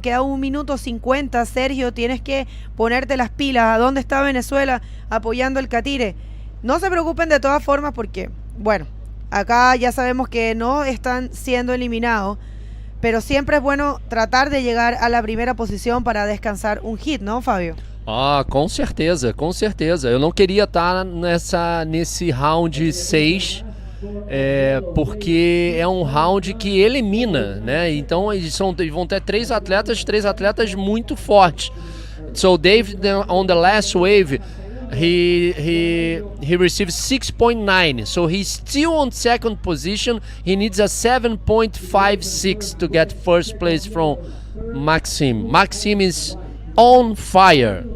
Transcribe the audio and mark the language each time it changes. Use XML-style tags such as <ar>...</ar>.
<es>Queda 1 minuto 50. Sergio, tienes que ponerte las pilas. ¿A dónde está Venezuela apoyando el catire? No se preocupen de todas formas porque, bueno, acá ya sabemos que no están siendo eliminados, pero siempre es bueno tratar de llegar a la primera posición para descansar un hit, ¿no, Fábio?</es> <pt>Ah, com certeza, com certeza. Eu não queria estar nesse round 6, porque é um round que elimina, né? Então eles vão ter três atletas muito fortes.</pt> <en>So Dave, on the last wave, he received 6.9, so he's still on second position. He needs a 7.56 to get first place from Maxime. Maxime is on fire.</en>